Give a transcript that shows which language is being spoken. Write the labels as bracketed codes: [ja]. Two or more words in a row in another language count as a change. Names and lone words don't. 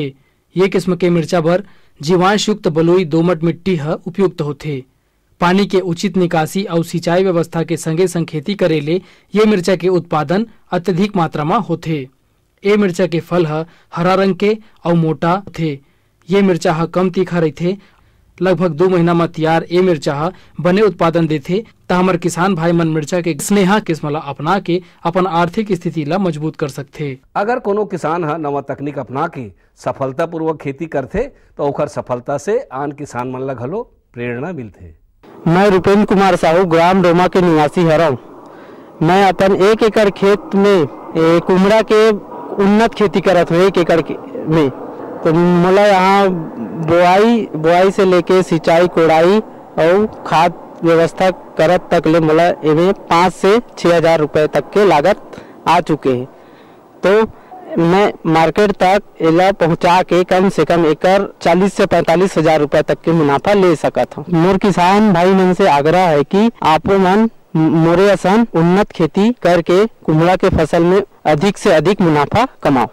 [hne] ये किस्म के मिर्चा भर जीवांश युक्त बलुई दोमट मिट्टी है उपयुक्त होथे। पानी के उचित निकासी और सिंचाई व्यवस्था के संगे संग खेती करे ले ये मिर्चा के उत्पादन अत्यधिक मात्रा में होथे। ये मिर्चा के फल है हरा रंग के और मोटा होथे। ये मिर्चा हा कम तीखा रहथे। लगभग 2 महीना में तैयार ये मिर्चा हा बने उत्पादन देथे, ता हमर किसान भाई मन मिर्चा के स्नेहा किस्म ला अपना के अपन आर्थिक स्थिति ला मजबूत कर सकथे। अगर कोनो किसान हा नवा तकनीक अपना के सफलता पूर्वक खेती करथे तो ओकर सफलता से आन किसान मन ला घलो प्रेरणा मिलथे। मैं रुपेंद्र कुमार साहू ग्राम रोमा के निवासी हरव। मैं अपन 1 एकड़ खेत में कुमड़ा के उन्नत खेती करत हूँ। 1 एकड़ में तो मोला यहाँ बुआई से लेके सिंचाई, कोड़ाई और खाद व्यवस्था करत तक ले मोला इन्हें 5 से 6,000 रुपए तक के लागत आ चुके हैं। तो मैं मार्केट तक इला पहुँचा के कम से कम एकड़ 40 से 45,000 रुपए तक के मुनाफा ले सकत हूँ। मोर किसान भाई मन से आग्रह है कि आपो मन मोरे असन उन्नत खेती करके कुमड़ा के फसल में अधिक से अधिक मुनाफा कमाओ।